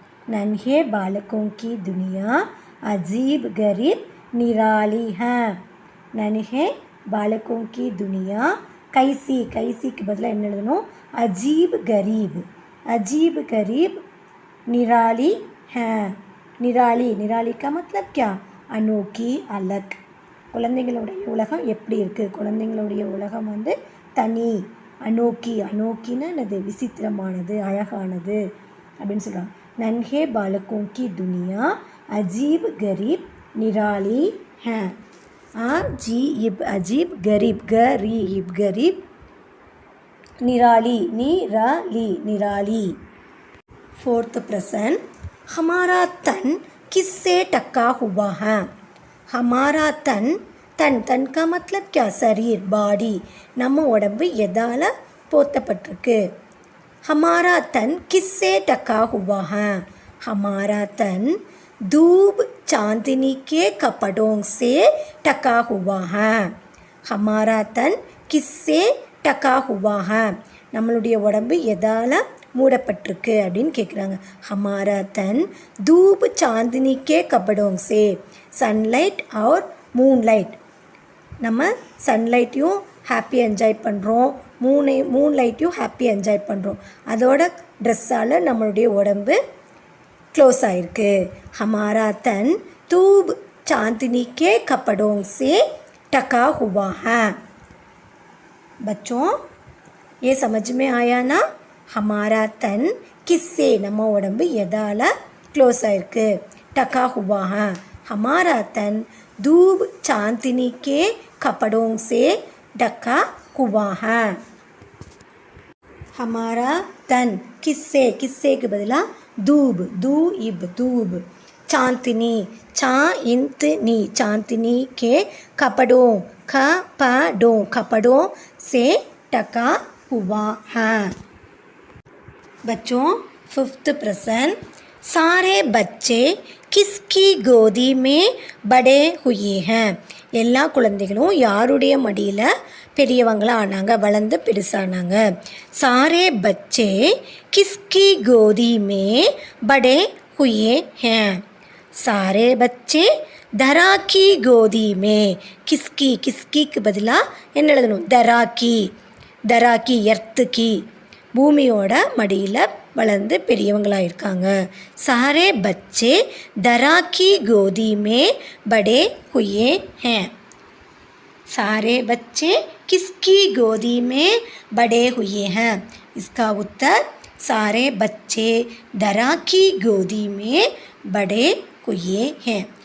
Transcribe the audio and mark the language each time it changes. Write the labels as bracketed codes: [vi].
[hi] नन्हे बालकों की दुनिया अजीब गरीब निराली है। नन्हे बालकों की दुनिया कैसी, कैसी के बदला [ta] என்ன எழுதணும்? [hi] अजीब गरीब, अजीब गरीब निराली है। निराली, निराली का मतलब क्या? अनोखी, अलग। [ta] குழந்தைங்களுடைய உலகம் எப்படி இருக்குது? குழந்தைங்களுடைய உலகம் வந்து தனி, அனோக்கி. அனோக்கின்னு என்னது? விசித்திரமானது, அழகானது அப்படின்னு சொல்கிறாங்க. [hi] நன்ஹே பாலகோं की दुनिया अजीब गरीब निराली है। अजीब, अजीब गरीब, गरीब गरीब निराली, निराली निराली। फोर्थ प्रश्न, हमारा तन किससे टका हुआ है? हमारा तन, तन तन का मतलब क्या? शरीर, बॉडी. [ta] நம்ம உடம்பு எதால போத்தப்பட்டிருக்கு? [hi] हमारा तन किससे टका हुआ है? हमारा तन धूप चांदनी के कपड़ों से टका हुआ है। हमारा तन किससे टका हुआ है? [ta] நம்மளுடைய உடம்பு எதால மூடப்பட்டிருக்கு அப்படின்னு கேட்குறாங்க. [hi] हमारा तन धूप चांदनी के कपड़ों से, சன்லைட் और மூன்லைட். [ta] நம்ம சன்லைட்டையும் ஹாப்பி என்ஜாய் பண்ணுறோம், மூன்லைட்டையும் ஹாப்பி என்ஜாய் பண்ணுறோம். அதோட ட்ரெஸ்ஸால் நம்மளுடைய உடம்பு க்ளோஸ் ஆகிருக்கு. [hi] हमारा तन धूप चांदनी के कपड़ों से टका हुआ है। बच्चों ये समझ में आया ना? हमारा तन किससे, [ta] நம்ம உடம்பு எதால க்ளோஸ் ஆகிருக்கு? [hi] टका हुआ है। हमारा तन धूप चांदनी के कपड़ों से ढका हुआ है। हमारा तन किससे, किससे के बदला धूप, धूब, धूप. चांदनी, चांदनी, चांदनी के कपड़ों, कपड़ों, कपड़ों से ढका हुआ है। बच्चों फिफ्थ प्रश्न, सारे बच्चे किसकी गोदी में बड़े हुए हैं? [ta] எல்லா குழந்தைகளும் யாருடைய மடியில் பெரியவங்களாக ஆனாங்க, வளர்ந்து பெருசானாங்க? [hi] सारे बच्चे किसकी गोदी में बड़े हुए हैं? सारे बच्चे दरा की गोदी में, किसकी, किसकी के बदला [ta] என்ன எழுதணும்? [hi] दरा की, दरा की [ta] எர்த்து की, பூமியோட மடியில் வளர்ந்து பெரியவங்களாக இருக்காங்க. [hi] सारे बच्चे दरा की गोदी में बड़े हुए हैं। सारे बच्चे किसकी गोदी में बड़े हुए हैं? इसका उत्तर सारे बच्चे दरा की गोदी में बड़े हुए हैं।